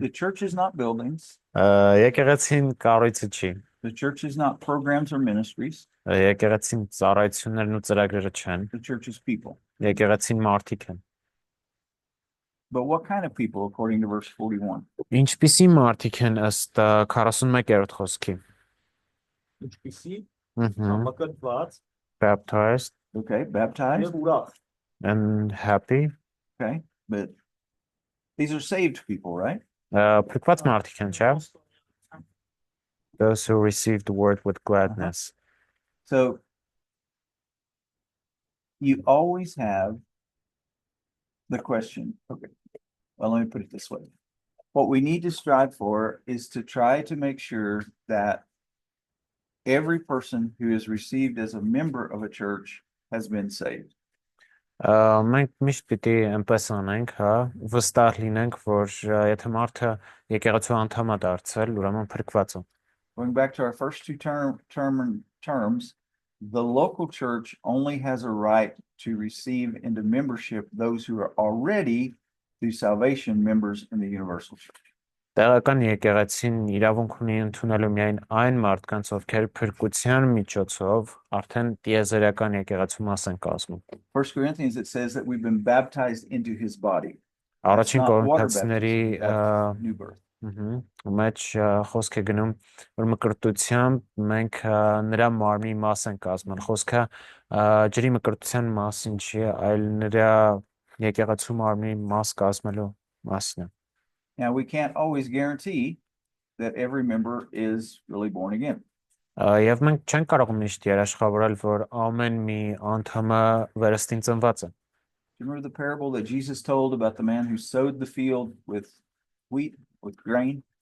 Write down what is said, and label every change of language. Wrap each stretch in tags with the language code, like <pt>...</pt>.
<en>The church is not buildings.</en> <hy>Եկեղեցին կառույցը չի։</hy> <en>The church is not programs or ministries.</en> <hy>Եկեղեցին ծառայություններն ու ծրագրերը չեն։</hy> <en>The church is people.</en> <hy>Եկեղեցին մարդիկ են։</hy> <en>But what kind of people, according to verse 41?</en> <hy>Ինչպիսի մարդիկ են ըստ 41-րդ խոսքի։ Ինչպիսի Mhm. մկրտված</hy> <en>Baptized Okay, baptized.</en> <hy>եւ ուրախ։</hy> <en>and happy. Okay, but these are saved people, right?</en> <hy>Փրկված մարդիկ են, չէ՞։</hy> <en>Those who receive the word with gladness. So you always have the question. Okay, well, let me put it this way. What we need to strive for is to try to make sure that every person who is received as a member of a church has been saved.</en> <hy>Մենք միշտ պիտի այնպես անենք, հա, վստահ լինենք, որ եթե մարդը եկեղեցու անդամ է դարձել, ուրեմն փրկված է։</hy> <en>Going back to our first two terms, the local church only has a right to receive into membership those who are already through salvation members in the universal church.</en> <hy>Տեղական եկեղեցին իրավունք ունի ընդունելու միայն այն մարդկանց, ովքեր փրկության միջոցով արդեն տիեզերական եկեղեցու մաս են կազմում։</hy> <en>1 Corinthians, it says that we've been baptized into his body.</en> <hy>Առաջին</hy> <en>Not water</en> <hy>Կորինթացիների</hy> <en>baptism, that's new birth.</en> <hy>մեջ խոսք է գնում, որ մկրտությամբ մենք նրա մարմնի մաս են կազմել։ Խոսքը ջրի մկրտության մասին չի, այլ նրա եկեղեցու մարմնի մաս կազմելու մասն է։</hy> <en>Now, we can't always guarantee that every member is really born again.</en> <hy>Եվ մենք չենք կարող միշտ երաշխավորել, որ ամեն մի անդամը վերստին ծնված է։</hy> <en>Do you remember the parable that Jesus told about the man who sowed the field with wheat, with grain?</en>